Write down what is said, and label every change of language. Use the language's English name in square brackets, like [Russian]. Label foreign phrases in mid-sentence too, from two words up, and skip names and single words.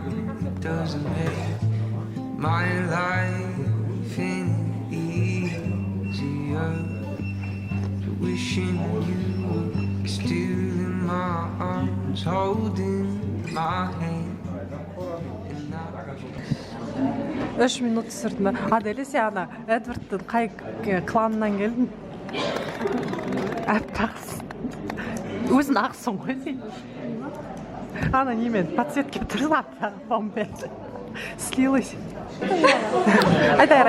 [English] It doesn't make my life any easier. Wishing you were still in my arms, holding my hand. [Kazakh] 3 минут түсірді. Аделя, сен ана Эдвардтың қай кланынан келдің? Әппақсың. Өзің ақсың ғой сен. Ана немен подсветке тұрсың, бомбен. Слилась. Айта.